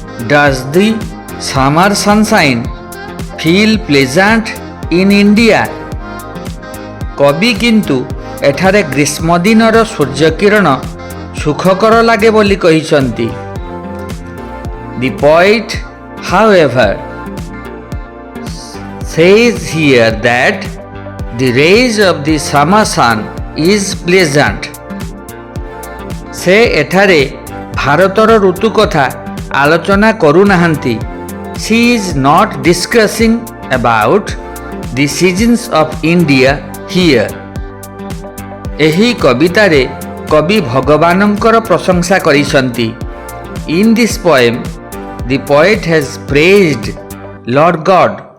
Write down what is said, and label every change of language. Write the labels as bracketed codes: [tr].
[en] Does the summer sunshine feel pleasant in India? [or] କବି କିନ୍ତୁ ଏଠାରେ ଗ୍ରୀଷ୍ମ ଦିନର ସୂର୍ଯ୍ୟକିରଣ ସୁଖକର ଲାଗେ ବୋଲି କହିଛନ୍ତି। [en] The poet however says here that the rays of the summer sun is pleasant. [or] ସେ ଏଠାରେ ଭାରତର ଋତୁ କଥା ଆଲୋଚନା କରୁନାହାନ୍ତି। [en] She is not discussing about the seasons of India here. [or] ଏହି କବିତାରେ କବି ଭଗବାନଙ୍କର ପ୍ରଶଂସା କରିଛନ୍ତି। [en] In this poem, the poet has praised Lord God.